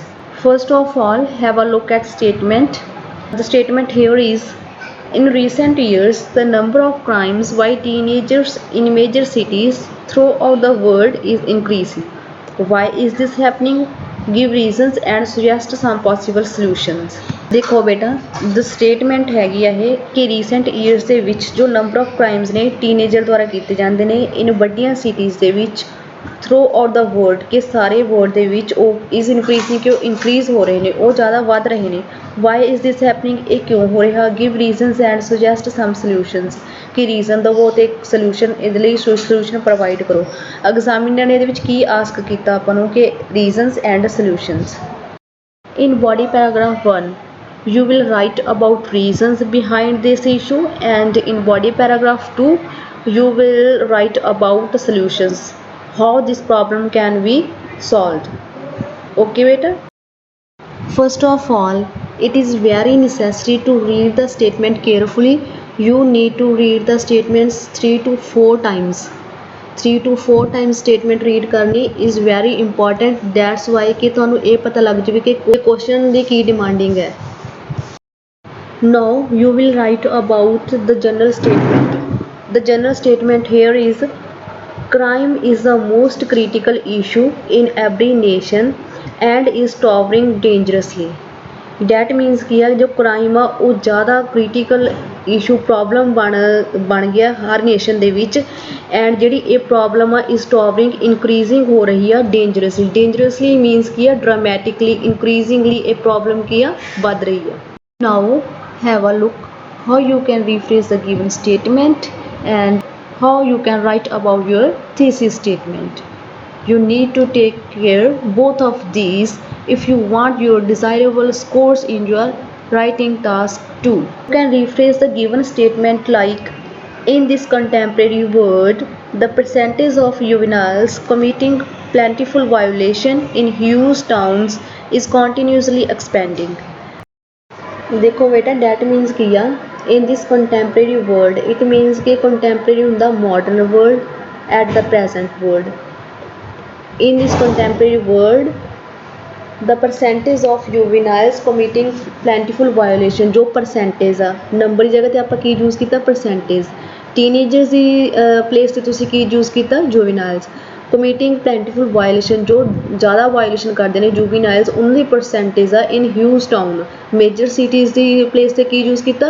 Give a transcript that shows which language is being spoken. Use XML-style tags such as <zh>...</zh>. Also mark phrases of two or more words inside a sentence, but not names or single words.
<en>First of all, have a look at statement. The statement here is: in recent years, the number of crimes by teenagers in major cities throughout the world is increasing. Why is this happening? Give reasons and suggest some possible solutions.</en> <pa>ਦੇਖੋ ਬੇਟਾ,</pa> <en>the statement</en> <pa>ਹੈਗੀ ਆ ਇਹ ਕਿ</pa> <en>recent years</en> <pa>ਦੇ ਵਿੱਚ ਜੋ</pa> <en>number of crimes</en> <pa>ਨੇ ਟੀਨੇਜਰ ਦੁਆਰਾ ਕੀਤੇ ਜਾਂਦੇ ਨੇ ਇਨ ਵੱਡੀਆਂ ਸਿਟੀਜ਼ ਦੇ ਵਿੱਚ</pa> <en>throughout the world,</en> <pa>ਕਿ ਸਾਰੇ ਵਰਲਡ ਦੇ ਵਿੱਚ ਉਹ</pa> <en>is increasing,</en> <pa>ਕਿ ਉਹ ਇਨਕਰੀਜ਼ ਹੋ ਰਹੇ ਨੇ, ਉਹ ਜ਼ਿਆਦਾ ਵੱਧ ਰਹੇ ਨੇ।</pa> <en>why is this happening,</en> <pa>ਇਹ ਕਿਉਂ ਹੋ ਰਿਹਾ?</pa> <en>give reasons and suggest some solutions,</en> <pa>ਕਿ ਰੀਜ਼ਨ ਦਵੋ ਅਤੇ ਇੱਕ ਸਲਿਊਸ਼ਨ ਇਹਦੇ ਲਈ</pa> <en>solution provide</en> <pa>ਕਰੋ। ਐਗਜ਼ਾਮੀਨਰ ਨੇ ਇਹਦੇ ਵਿੱਚ ਕੀ ਆਸਕ ਕੀਤਾ ਆਪਾਂ ਨੂੰ ਕਿ</pa> <en>reasons and solutions. in body paragraph 1 you will write about reasons behind this issue, and in body paragraph 2 you will write about solutions, how this problem can be solved. Okay beta, first of all it is very necessary to read the statement carefully. You need to read the statements 3 to 4 times. 3 to 4 times statement read करनी is very important. That's why</en> <pa>कि ਤੁਹਾਨੂੰ ਇਹ ਪਤਾ ਲੱਗ ਜਾਵੇ ਕਿ question ਦੀ ਕੀ demanding है।</pa> <en>Now you will write about the general statement. The general statement here is: crime is the most critical issue in every nation and is towering dangerously. That means</en> <hi>कि यार जो</hi> <en>crime</en> <hi>आ वो ज़्यादा</hi> <en>critical issue problem</en> <hi>बन गया हर</hi> <en>nation</en> <pa>ਦੇ ਵਿੱਚ,</pa> <en>and</en> <pa>ਜਿਹੜੀ ਇਹ</pa> <en>problem आ is towering, increasing</en> <hi>हो रही है</hi> <en>dangerously. Dangerously means</en> <pa>कि</pa> <en>dramatically, increasingly</en> <pa>ਇਹ problem ਕੀ ਆ ਵੱਧ ਰਹੀ ਆ।</pa> <en>Now have a look how you can rephrase the given statement and how you can write about your thesis statement. You need to take care both of these if you want your desirable scores in your writing task 2. You can rephrase the given statement like: in this contemporary world, the percentage of juveniles committing plentiful violation in huge towns is continuously expanding.</en> <hi>देखो बेटा,</hi> <en>that means</en> <pa>ਕੀ ਆ</pa> <en>in this contemporary world, it means कि contemporary ਹੁੰਦਾ modern world at the present world. In this contemporary world, the percentage of juveniles committing plentiful violation,</en> <pa>ਜੋ percentage ਆ, ਨੰਬਰ ਦੀ ਜਗ੍ਹਾ ਤੇ ਆਪਾਂ ਕੀ ਯੂਜ਼ ਕੀਤਾ? percentage। teenagers ਦੀ ਪਲੇਸ ਤੇ ਤੁਸੀਂ ਕੀ ਯੂਜ਼ ਕੀਤਾ? juveniles।</pa> <en>committing plentiful violation,</en> <pa>ਜੋ ਜ਼ਿਆਦਾ ਵਾਇਲੇਸ਼ਨ ਕਰਦੇ ਨੇ ਜੂਵੀਨਾਈਲਸ, ਉਹਨਾਂ ਦੀ ਪਰਸੈਂਟੇਜ ਆ</pa> <en>in huge town. major cities</en> <pa>ਦੀ ਪਲੇਸ 'ਤੇ ਕੀ ਯੂਜ਼ ਕੀਤਾ?</pa>